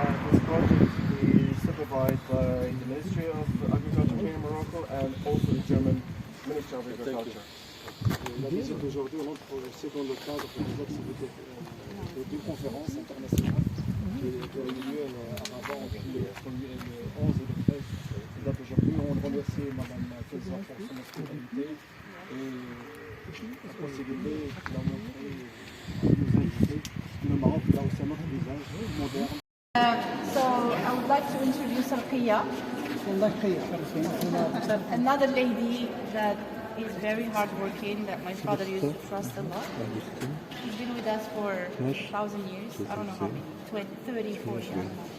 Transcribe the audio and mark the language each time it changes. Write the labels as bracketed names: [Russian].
[English] this project is supervised by the Ministry of Agriculture here in Morocco and also the German Ministry of Agriculture. [French] La visite d'aujourd'hui au nom du projet, dans le cadre des activités d'une conférence internationale qui a eu lieu à Rabat entre le 11 et le 13 date aujourd'hui. On remercie Mme Khémissat pour son hospitalité et la possibilité qu'il a montré nous inviter. Le Maroc a aussi un autre visage moderne. [English] So I would like to introduce Arqia, another lady that is very hardworking, that my father used to trust a lot. She's been with us for 1,000 years. I don't know how many, 20, 30, 40, I don't know.